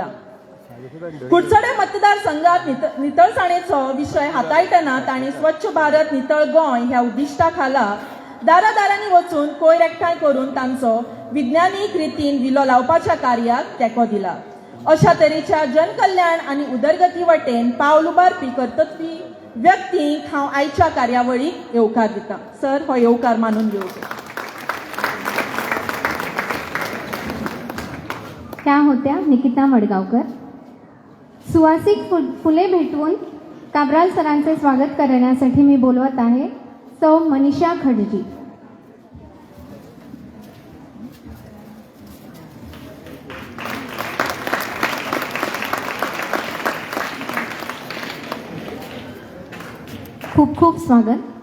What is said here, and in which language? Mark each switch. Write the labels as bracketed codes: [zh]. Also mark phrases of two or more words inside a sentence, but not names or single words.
[kok] कुडचडे मतदारसंघात नितळसाणेचो विशय हाताळटना तांणी स्वच्छ भारत नितळ गोंय ह्या उद्दिश्टा खाला दारादारांनी वचून कोयर एकठांय करून तांचो विज्ञानीक रितीन विलो लावपाच्या कार्याक तेंको दिला. अशा तरेच्या जनकल्याण आनी उदरगती वटेन पावल उबारपी कर्तव्य व्यक्तींक हांव आयच्या कार्यावळीक येवकार दिता. सर, हो येवकार मानून घेवचो. [mr] त्या होत्या निकिता मडगावकर. सुवासिक फुले भेटवून काब्राल सरांचे स्वागत करण्यासाठी मी बोलवत आहे सौ मनीषा खडजी. खूप खूप स्वागत.